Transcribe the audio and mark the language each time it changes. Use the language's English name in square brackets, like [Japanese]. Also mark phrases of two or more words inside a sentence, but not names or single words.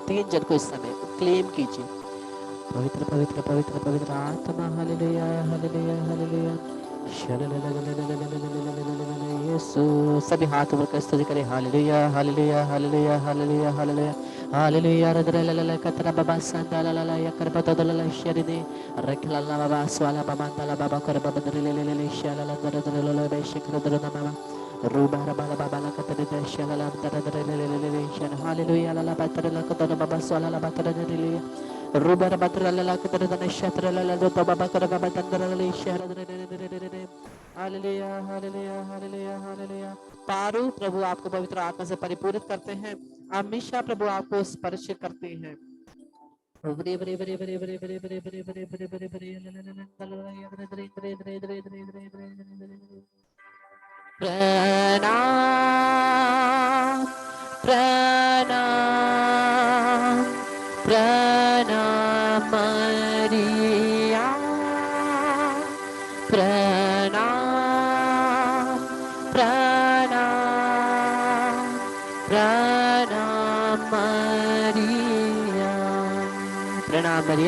[Hindi] 3 जन को इस समय क्लेम कीजिए। पवित्र, पवित्र, पवित्र, पवित्र आत्मा, हालेलुया, हालेलुया, हालेलुया। यीशु, सभी हाथ ऊपर स्तुति करें। हालेलुया, हालेलुया, हालेलुया, हालेलुया, हालेलुया, हालेलुया। रदरलला कतरा बाबा संदलला या करबतदलला शरीदे रखलला बाबा स्वाला बाबा बाबा करबदरलले शलला दरदरलला बेशकरदरना बाबा रूबारा बाला बाबा ला कतरे शलला दरदरलले शन। हालेलुया, ला बातरला कतरा बाबा स्वाला बातरलले रूबारा बातरलला कतरे शत्रलला दो बाबा करबा तंदरलले शहरदरलले। हालेलुया, हालेलुया, हालेलुया, हालेलुया। पारू, प्रभु आपको पवित्र आत्मा से परिपूरित करते हैं। हमेशा प्रभु आपको स्पर्श करते हैं। बरे बरे बरे बरे बरे बरे बरे बरे बरे बरे बरे बरे प्रणाम, प्रणाम, प्रणाम मरिया, प्रणाम, प्रणाम, प्रणाम मरिया, प्रणाम मरिया।